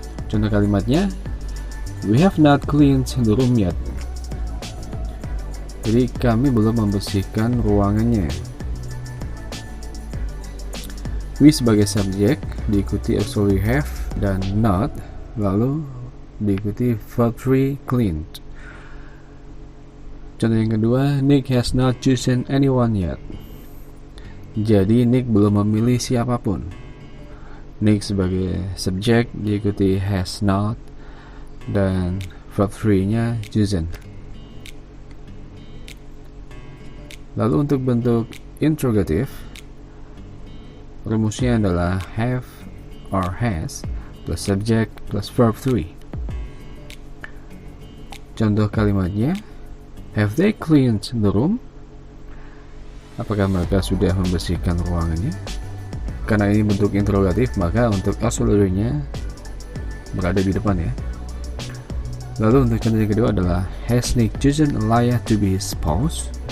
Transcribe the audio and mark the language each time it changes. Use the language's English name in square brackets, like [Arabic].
[Indonesian] Contoh kalimatnya, [English] we have not cleaned the room yet. [Indonesian] Jadi kami belum membersihkan ruangannya. We sebagai subjek diikuti auxiliary have dan not, lalu diikuti verb 3 cleaned. Contoh yang kedua, [English] Nick has not chosen anyone yet. [Indonesian] Jadi Nick belum memilih siapapun. Nick sebagai subjek diikuti has not dan verb 3-nya chosen. Lalu untuk bentuk [English] interrogative, [Indonesian] rumusnya adalah [English] have or has plus subject plus verb 3. [Indonesian] Contoh kalimatnya, [English] have they cleaned the room? [Indonesian] Apakah mereka sudah membersihkan ruangannya? Karena ini bentuk interrogatif, maka untuk auxiliary-nya berada di depan ya. Lalu untuk contoh yang kedua adalah [English] has Nick chosen Alaya to be his spouse?